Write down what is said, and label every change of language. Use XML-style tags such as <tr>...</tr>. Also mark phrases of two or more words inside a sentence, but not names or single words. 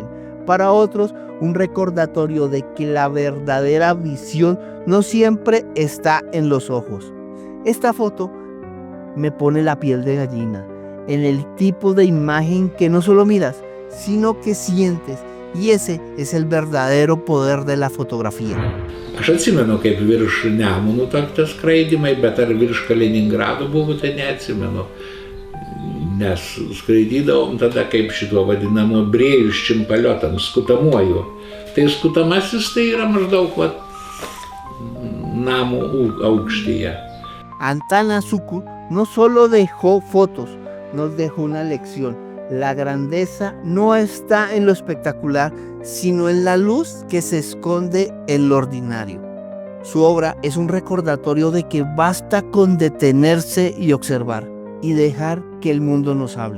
<es>Para otros, un recordatorio de que la verdadera visión no siempre está en los ojos. Esta foto me pone la piel de gallina en el tipo de imagen que no solo miras, sino que sientes. Y ese es el verdadero poder de la fotografía.</es> <lt>Aš atsimenu, kaip virš Nemunų tokie skraidymai, bet ar virš Kaliningrado buvo, tai neatsimenu. Nes skraidydavom tada kaip šituo vadinamu</lt> <ru>бреющим полётом,</ru> <lt>skutamuoju. Tai skutamasis tai yra maždaug namų aukštyje.</lt> <es>Antanas Sutkus no solo dejó fotos, nos dejó una lección. La grandeza no está en lo espectacular, sino en la luz que se esconde en lo ordinario. Su obra es un recordatorio de que basta con detenerse y observar, y dejar que el mundo nos hable.</es>